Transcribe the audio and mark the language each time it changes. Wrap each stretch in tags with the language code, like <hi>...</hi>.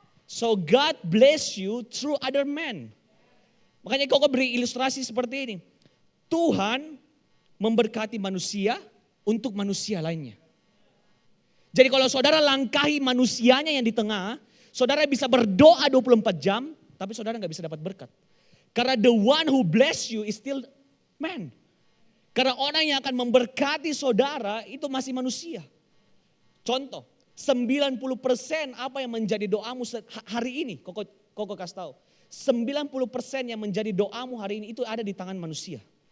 <en>So God bless you through other men.</en> <id>Makanya koko beri ilustrasi seperti ini. Tuhan memberkati manusia untuk manusia lainnya. Jadi kalau saudara langkahi manusianya yang di tengah, saudara bisa berdoa 24 jam, tapi saudara gak bisa dapat berkat. Karena</id> <en>the one who bless you is still man.</en> <id>Karena orang yang akan memberkati saudara itu masih manusia. Contoh, 90% apa yang menjadi doamu hari ini, koko kasih tahu. 90% yang menjadi doamu hari ini itu ada di tangan manusia.</id>